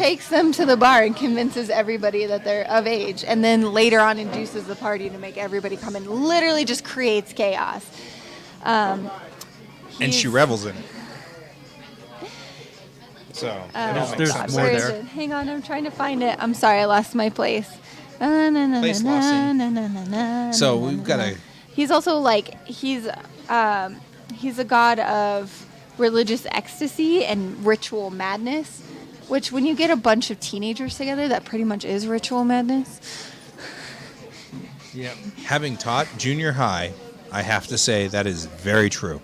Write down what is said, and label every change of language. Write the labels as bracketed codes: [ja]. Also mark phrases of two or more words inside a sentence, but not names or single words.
[en] Takes them to the bar and convinces everybody that they're of age, and then later on induces the party to make everybody come in. Literally just creates chaos. And she He's- revels in it. So, There's God, more where is there. it? Hang on, I'm trying to find it. I'm sorry, I lost my place. Na, na, na, Place na, lossing. na, na, na, na, So na, we've na, got na. a- He's also like he's a god of religious ecstasy and ritual madness, which when you get a bunch of teenagers together, that pretty much is ritual madness. Yep. having taught junior high, I have to say that is very true.